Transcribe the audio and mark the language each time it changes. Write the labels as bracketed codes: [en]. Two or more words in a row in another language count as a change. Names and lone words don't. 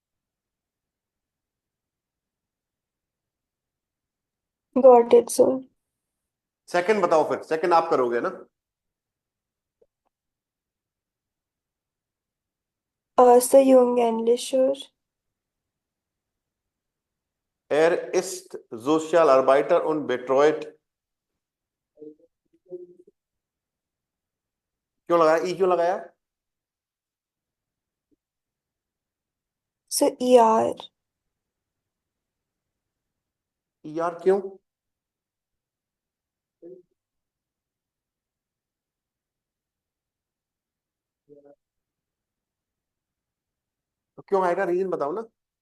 [en] got it sir. [hi] सेकंड बताओ, फिर सेकंड आप करोगे ना? सर यूंग एंग्लिशर। [de] Er ist Sozialarbeiter und betreut, [hi] क्यों लगाया ई, क्यों लगाया? सर ई आर। ई आर क्यों? तो क्यों आएगा, रीजन बताओ ना।